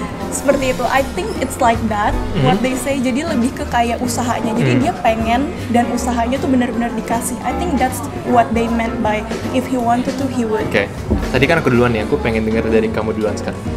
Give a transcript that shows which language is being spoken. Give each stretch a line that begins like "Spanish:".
Indonesian: Seperti itu,
English: I think it's like that, what they say.
Indonesian: Jadi lebih ke kayak usahanya. Jadi dia pengen dan usahanya tuh benar-benar dikasih.
English: I think that's what they meant by if he wanted to, he would. Oke.
Indonesian: Tadi kan aku duluan ya, aku pengen dengar dari kamu duluan sekarang.